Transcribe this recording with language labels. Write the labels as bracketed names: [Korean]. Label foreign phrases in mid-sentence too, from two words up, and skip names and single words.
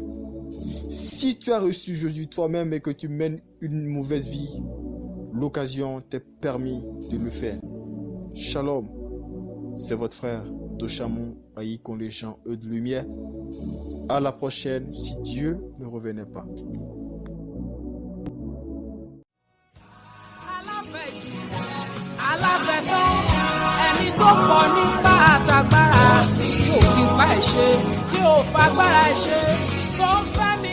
[French] Si tu as reçu Jésus toi-même et que tu mènes une mauvaise vie, l'occasion t'est permis de le faire. Shalom, c'est votre frère Dochamon Aïe Conléchant de Lumière. À la prochaine si Dieu ne revenait pas. [Yoruba] Aláfẹ̀tán ẹni tó pọ̀ nípa àtàgbára tí ò fi pa ẹ̀ ṣe tí ò fagbára ẹ̀ ṣe tó ń fẹ́.